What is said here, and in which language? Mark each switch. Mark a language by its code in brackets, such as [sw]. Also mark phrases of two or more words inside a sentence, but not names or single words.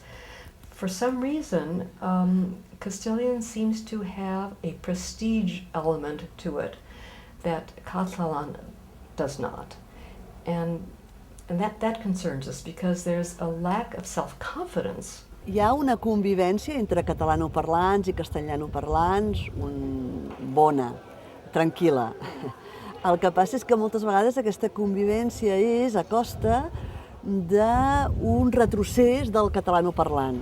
[en] For some reason, Castilian seems to have a prestige element to it that Catalan does not. And that concerns us because there's a lack of self-confidence [ca] hi ha una convivència entre catalanoparlants i castellanoparlants bona, tranquil·la. El que passa és que moltes vegades aquesta convivència és a costa d'un retrocés del catalanoparlant.